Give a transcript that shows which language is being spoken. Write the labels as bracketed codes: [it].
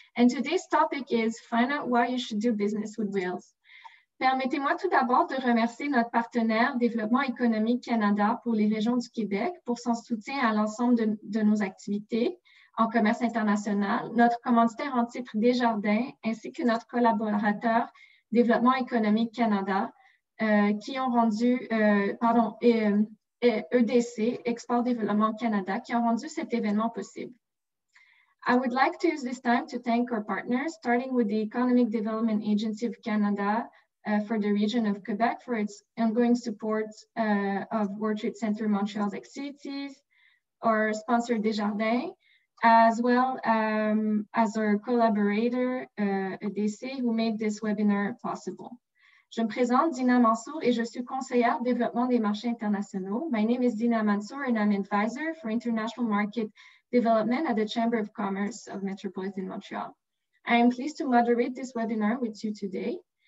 [en] And today's topic is Find out why you should do business with Wales. [fr] Permettez-moi tout d'abord de remercier notre partenaire Développement économique Canada pour les régions du Québec pour son soutien à l'ensemble de nos activités en commerce international, notre commanditaire en titre Desjardins, ainsi que notre collaborateur Développement économique Canada, qui ont rendu, EDC, Export Développement Canada, qui ont rendu cet événement possible. [en] I would like to use this time to thank our partners, starting with the Economic Development Agency of Canada for the region of Quebec for its ongoing support of World Trade Center Montreal's activities, our sponsor Desjardins, as well as our collaborator EDC, who made this webinar possible. [fr] Je me présente Dina Mansour et je suis conseillère développement des marchés internationaux. [en] My name is Dina Mansour and I'm advisor for international market development at the Chamber of Commerce of Metropolitan Montreal. I am pleased to moderate this webinar with you today.